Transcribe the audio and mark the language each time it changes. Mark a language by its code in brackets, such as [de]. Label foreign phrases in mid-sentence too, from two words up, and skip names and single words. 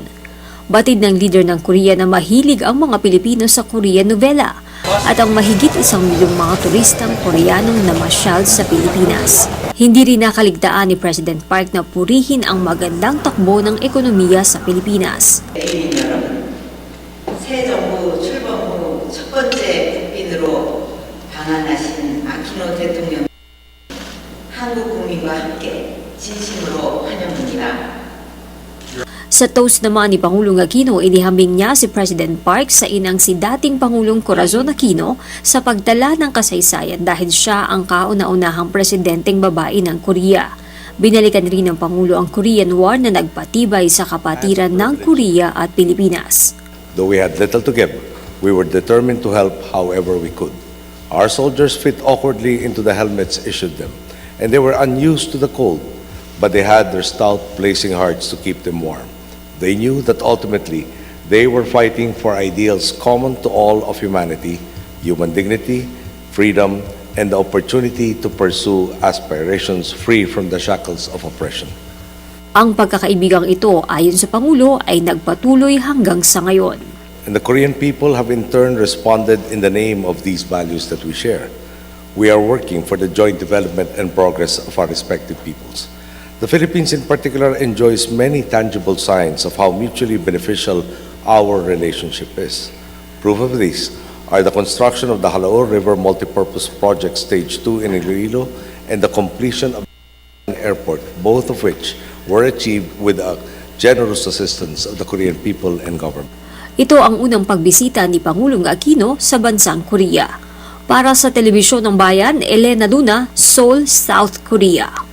[tl] Batid ng leader ng Korea na mahilig ang mga Pilipino sa Korean novela at ang mahigit 1 milyong mga turistang Koreanong namasyal sa Pilipinas. Hindi rin nakaligtaan ni President Park na purihin ang magandang takbo ng ekonomiya sa Pilipinas. [ko] 새 정부 출범 후 첫 번째 국빈으로 방한하신 아키노 대통령 한국 국민과 함께 진심으로 환영합니다. [tl] Sa toast naman ni Pangulong Aquino, inihambing niya si President Park sa inang si dating Pangulong Corazon Aquino sa pagtala ng kasaysayan dahil siya ang kauna-unahang presidenteng babae ng Korea. Binalikan rin ng Pangulo ang Korean War na nagpatibay sa kapatiran ng Korea at Pilipinas. [en] Though we had little to give, we were determined to help however we could. Our soldiers fit awkwardly into the helmets issued them, and they were unused to the cold, but they had their stout, blazing hearts to keep them warm. They knew that ultimately they were fighting for ideals common to all of humanity, human dignity, freedom, and the opportunity to pursue aspirations free from the shackles of oppression. [tl] Ang pagkakaibigang ito, ayon sa Pangulo, ay nagpatuloy hanggang sa ngayon. [en] And the Korean people have in turn responded in the name of these values that we share. We are working for the joint development and progress of our respective peoples. The Philippines in particular enjoys many tangible signs of how mutually beneficial our relationship is. Proof of this are the construction of the Halaor River Multipurpose Project Stage 2 in Iloilo and the completion of the airport, both of which were achieved with the generous assistance of the Korean people and government. [tl] Ito ang unang pagbisita ni Pangulong Aquino sa bansang Korea. Para sa Telebisyon ng Bayan, Elena Luna, Seoul, South Korea.